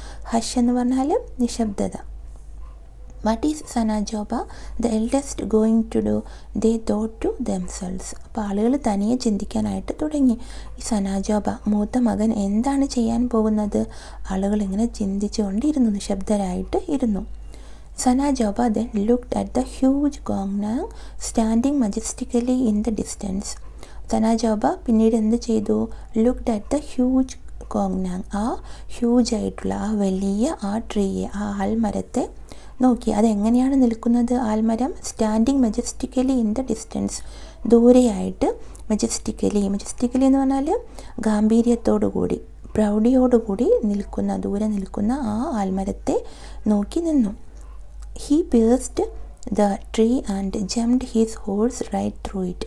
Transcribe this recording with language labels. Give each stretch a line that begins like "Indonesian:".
Malayalam: Hush എന്ന് പറഞ്ഞാൽ നിശബ്ദത.
English: What is Sanajaoba the eldest going to do, they thought to themselves.
Malayalam: അപ്പോൾ ആളുകൾ തനിയെ ചിന്തിക്കാനായിട്ട് തുടങ്ങി. ഈ സനാജോബ മൂത്ത മകൻ എന്താണ് ചെയ്യാൻ പോകുന്നത്? ആളുകൾ ഇങ്ങനെ ചിന്തിച്ചുകൊണ്ടിരുന്നു, നിശബ്ദരായിട്ട് ഇരുന്നു.
English: Sanajoba then looked at the huge gongnang standing majestically in the distance.
Malayalam: Sanajoba പിന്നീട് എന്ത് ചെയ്തു?
English: Looked at the huge gongnang.
Malayalam: ആ ഹ്യൂജ് ആയിട്ടുള്ള ആ വലിയ ആ ട്രീയെ, ആ ആൽമരത്തെ നോക്കി. അതെങ്ങനെയാണ് നിൽക്കുന്നത്? ആൽമരം
English: standing majestically in the distance,
Malayalam: ദൂരെയായിട്ട് മെജസ്റ്റിക്കലി എന്ന് പറഞ്ഞാൽ ഗാംഭീര്യത്തോടുകൂടി, പ്രൗഢിയോടുകൂടി നിൽക്കുന്ന, ദൂരെ നിൽക്കുന്ന ആ ആൽമരത്തെ നോക്കി നിന്നു.
English: He pierced the tree and jumped his horse right through it.